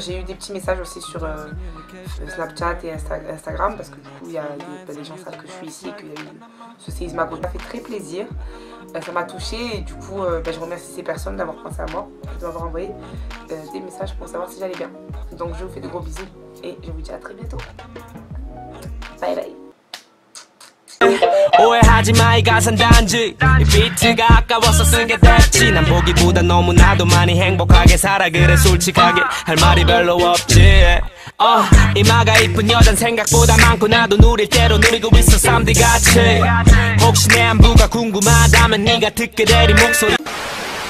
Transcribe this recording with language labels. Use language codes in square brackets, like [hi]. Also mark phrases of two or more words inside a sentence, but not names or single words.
[fr] J'ai eu des petits messages aussi sur Snapchat et Instagram parce que du coup les gens savent que je suis ici et qu'il y a eu ce séisme à côté. Ça fait très plaisir, ça m'a touchée et du coup je remercie ces personnes d'avoir pensé à moi, de m'avoir envoyé des messages pour savoir si j'allais bien. Donc je vous fais de gros bisous et je vous dis à très bientôt. [en] Bye bye. [ko] 오해하지 마 이 가사는 단지 이 비트가 아까워서 쓰게 됐지 난 보기보다 너무나도 많이 행복하게 살아 그래 솔직하게 할 말이 별로 없지 이마가 이쁜 여잔 생각보다 많고 나도 누릴 대로 누리고 있어 3D 같이 혹시 내 안부가 궁금하다면 네가 듣게 될 이 목소리